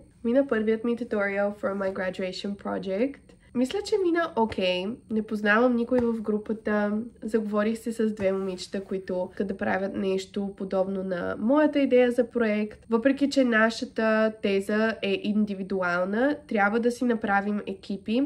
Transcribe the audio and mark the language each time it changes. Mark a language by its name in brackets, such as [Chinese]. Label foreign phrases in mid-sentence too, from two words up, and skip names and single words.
[Bulgarian] Мина първият ми туториал [English] for my graduation project. [Bulgarian] Мисля, че мина окей. Не познавам никой в групата. Заговорих се с две момичета, които искат да правят нещо подобно на моята идея за проект. Въпреки, че нашата теза е индивидуална, трябва да си направим екипи.